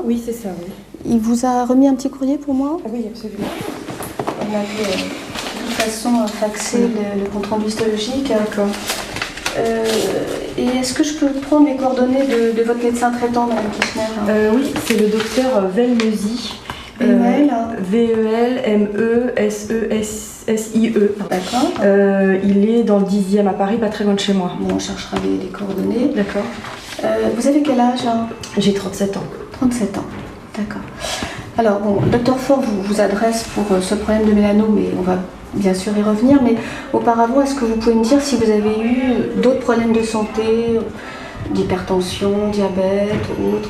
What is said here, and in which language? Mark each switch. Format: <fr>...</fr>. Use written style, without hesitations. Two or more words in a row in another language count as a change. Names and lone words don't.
<fr>Oui, c'est ça, oui. Il vous a remis un petit courrier pour moi ? Oui, absolument. On avait de toute façon faxé le compte-rendu histologique. D'accord. Et est-ce que je peux prendre les coordonnées de votre médecin traitant, Madame Kirchner ? Oui, c'est le docteur Velmesi. VEL. V-E-L-M-E-S-E-S-I-E. D'accord. Il est dans le 10e à Paris, pas très loin de chez moi. Bon, on cherchera les coordonnées. D'accord. Vous avez quel âge ? J'ai 37 ans. 37 ans, d'accord. Alors, bon, le docteur Faure vous adresse pour ce problème de mélanome, et on va bien sûr y revenir, mais auparavant, est-ce que vous pouvez me dire si vous avez eu d'autres problèmes de santé, d'hypertension, diabète, autres ?</fr>